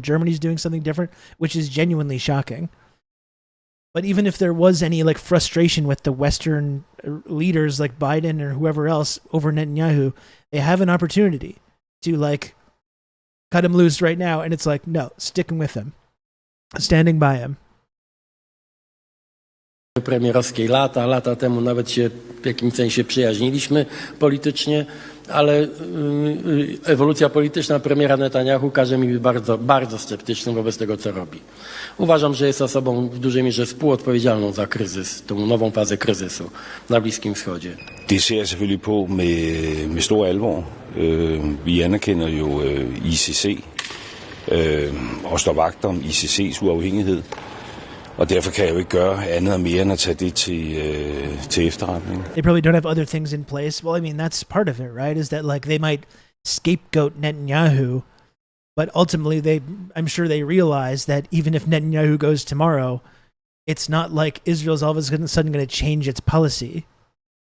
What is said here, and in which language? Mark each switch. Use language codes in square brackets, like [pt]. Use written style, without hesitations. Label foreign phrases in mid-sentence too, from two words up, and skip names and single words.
[en] Germany's doing something different, which is genuinely shocking. But even if there was any like frustration with the Western leaders like Biden or whoever else over Netanyahu, they have an opportunity to like cut him loose right now. And it's like, no, sticking with him, standing by him. [pl] premierowskiej lata temu nawet się w jakimś sensie przyjaźniliśmy politycznie, ale ewolucja polityczna premiera Netanyahu każe mi być bardzo, bardzo sceptycznym wobec tego, co robi. Uważam, że jest osobą w dużej mierze współodpowiedzialną za kryzys, tą nową fazę kryzysu na Bliskim Wschodzie. [da] Det ser jeg selvfølgelig på med stor alvor. Vi anerkender jo ICC og står vagt om ICC's uafhængighed. Og derfor kan jeg jo ikke gøre andet og mere end at tage det til efterretning. [en] They probably don't have other things in place. Well, I mean, that's part of it, right? Is that like they might scapegoat Netanyahu, but ultimately I'm sure they realize that even if Netanyahu goes tomorrow, it's not like Israel's all of a sudden going to change its policy.